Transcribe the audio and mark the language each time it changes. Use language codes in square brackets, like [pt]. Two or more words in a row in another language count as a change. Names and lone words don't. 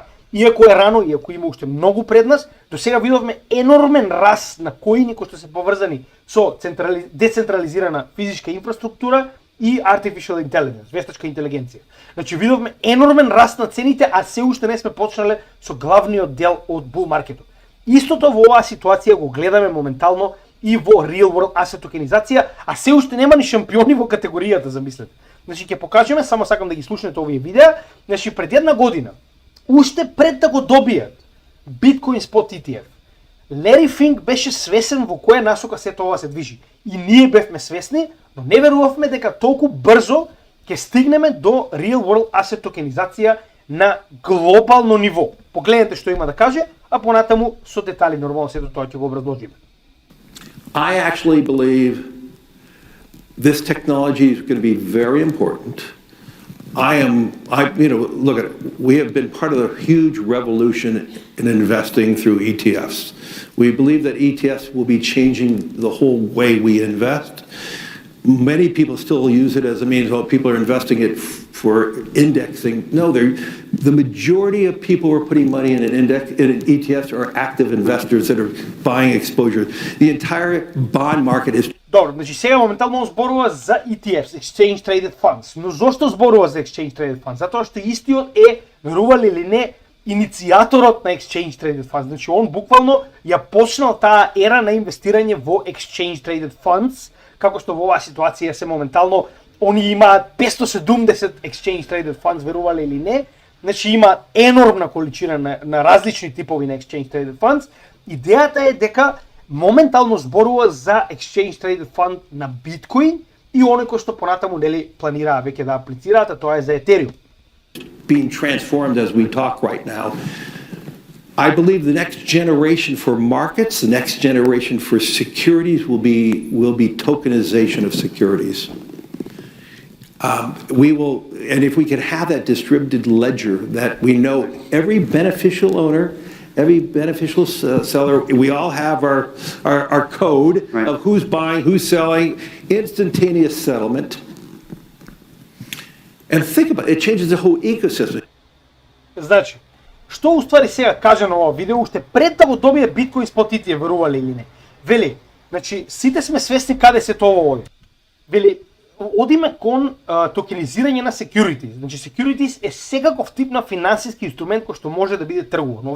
[mk] Иако е рано, иако има уште многу пред нас, до сега видовме енормен раст на коини кои што се поврзани со децентрализирана физичка инфраструктура и [en] Artificial Intelligence, [mk] вештачка интелигенција. Значи видовме енормен раст на цените, а се уште не сме почнале со главниот дел од bull маркетот. Истото во оваа ситуација го гледаме моментално и во [en] real world asset [mk] токенизација, а се уште нема ни шампиони во категоријата, замислете. Значи ќе покажеме, само сакам да ги слушнете овие видеа, значи пред една година, уште пред да го добијат Bitcoin Spot ETF, Larry Fink беше свесен во која насока сето ова се движи. И ние бевме свесни, но не верувавме дека толку брзо ќе стигнеме до [en] real world asset [mk] токенизација на глобално ниво. Погледнете што има да каже, а понатаму со детали нормално сето тоа ќе го образложиме. [en] I actually believe this technology is going to be very important. Look at it. We have been part of a huge revolution in investing through ETFs. We believe that ETFs will be changing the whole way we invest. Many people still use it as a means, well, people are investing it for indexing. No, the majority of people who are putting money in in ETFs are active investors that are buying exposure. The entire bond market is. [mk] Добро, значи сега моментално зборува за ETFs, [en] Exchange Traded Funds. [mk] Но зошто зборува за [en] Exchange Traded Funds? [mk] Затоа што истиот е, верували или не, иницијаторот на [en] Exchange Traded Funds. [mk] Значи он буквално ја почнал таа ера на инвестирање во [en] Exchange Traded Funds, [mk] како што во оваа ситуација се моментално они имаат 570 [en] Exchange Traded Funds, [mk] верували или не. Значи има енормна количина на различни типови на [en] Exchange Traded Funds. [mk] Идејата е дека моментално зборува за [en] Exchange Traded Fund [mk] на биткоин и оној кој што понатаму нели планираа веќе да аплицираат, а тоа е за Ethereum. [en] Being transformed as we talk right now. I believe the next generation for markets, the next generation for securities will be tokenization of securities. We will, and if we can have that distributed ledger that we know every beneficial owner, every beneficial seller, we all have our code Right. of who's buying, who's selling, instantaneous settlement. And think about it, it changes the whole ecosystem. [mk] Значи, што уствари сега кажа на ова видео, уште пред да го добие биткоин спод итие, верували или не. Вели, значи, сите сме свесни каде се тоа оди. Вели, одиме кон токенизирање на securities. Значи, securities е секаков тип на финансиски инструмент кој што може да биде тргуван.